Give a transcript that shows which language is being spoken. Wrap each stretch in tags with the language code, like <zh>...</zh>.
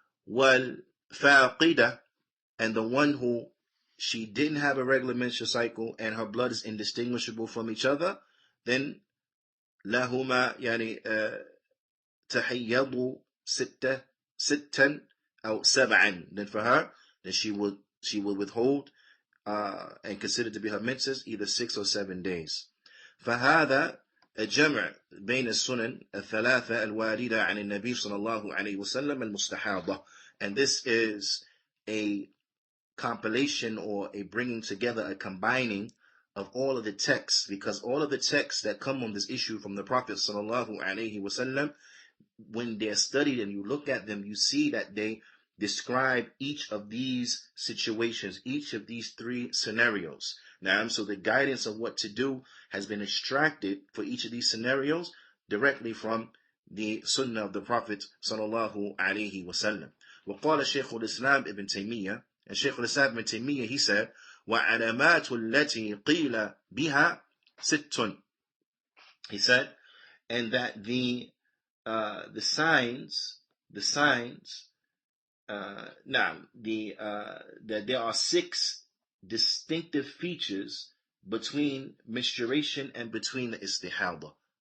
<ar>وَالْفَاقِدَةِ,</ar> <en>and the one who she didn't have a regular menstrual cycle and her blood is indistinguishable from each other, then</en> <ar>لهما يعني تحيض ستا أو سبعا.</ar> <en>Then for her, then she would withhold and consider to be her menses either 6 or 7 days.</en> <ar>فهذا الجمع بين السنن الثلاثة الواردة عن النبي صلى الله عليه وسلم المستحاضة.</ar> <en>And this is a compilation or a bringing together, a combining of all of the texts, because all of the texts that come on this issue from the Prophet sallallahu alaihi wasallam, when they're studied and you look at them, you see that they describe each of these situations, each of these three scenarios. Now, so the guidance of what to do has been extracted for each of these scenarios directly from the Sunnah of the Prophet sallallahu alaihi wasallam.</en> <ar>وقال شيخ الإسلام ابن تيمية,</ar> <en>and Shaykh al-Islam ibn Taymiyyah, he said,</en> <ar>وَعَلَامَاتُ الَّتِي قِيلَ بِهَا سِتٌّ.</ar> <en>He said, and that the signs, that there are 6 distinctive features between menstruation and between the istihada.</en>